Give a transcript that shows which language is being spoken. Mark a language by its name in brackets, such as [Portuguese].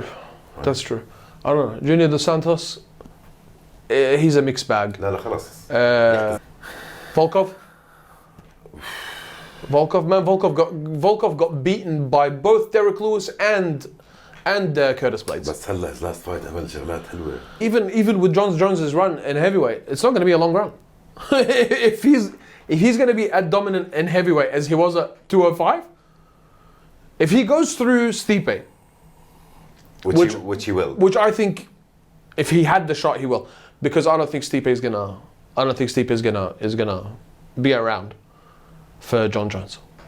[English] Right. That's true. I don't know. Junior Dos Santos, he's a mixed bag. [Arabic] لا خلاص. [English] Volkov? Volkov got beaten by both Derek Lewis and Curtis Blades. [Arabic] بس هلا [English] his last fight [Arabic] عمل شغلات حلوة. [English] Even with Jones's run in heavyweight, it's not going to be a long run. if he's going to be as dominant in heavyweight as he was at 205, if he goes through Stipe, which he will. which I think, if he had the shot, he will, because I don't think Stipe is gonna be around for John Jones.